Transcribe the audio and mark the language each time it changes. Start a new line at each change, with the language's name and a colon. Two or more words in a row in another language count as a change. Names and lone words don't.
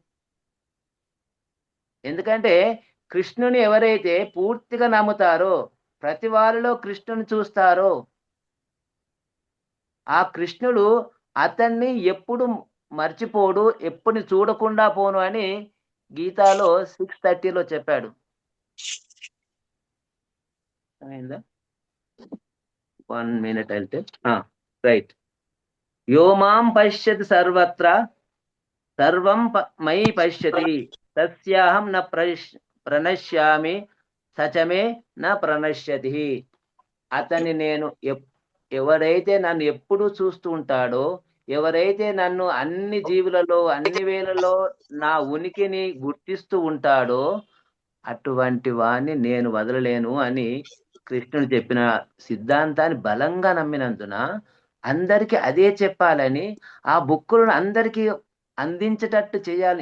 Telugu: ఎందుకంటే కృష్ణుని ఎవరైతే పూర్తిగా నమ్ముతారో, ప్రతి వారిలో కృష్ణుని చూస్తారో, ఆ కృష్ణుడు అతన్ని ఎప్పుడు మర్చిపోడు, ఎప్పుడు చూడకుండా పోను అని గీతాలో 6:30లో చెప్పాడు. 1 minute అంటే రైట్.
Sanskrit: यो मां पश्यति सर्वत्र सर्वं मयि पश्यति तस्याहं न प्रणश्यामि सचमे न प्रणश्यति.
Telugu: అతన్ని నేను ఎవరైతే నన్ను ఎప్పుడు చూస్తూ ఉంటాడో, ఎవరైతే నన్ను అన్ని జీవులలో అన్ని వేళలో నా ఉనికిని గుర్తిస్తూ ఉంటాడో అటువంటి వాణ్ణి నేను వదలలేను అని కృష్ణుడు చెప్పిన సిద్ధాంతాన్ని బలంగా నమ్మినందున అందరికీ అదే చెప్పాలని ఆ బుక్కులను అందరికీ అందించేటట్టు చేయాలి.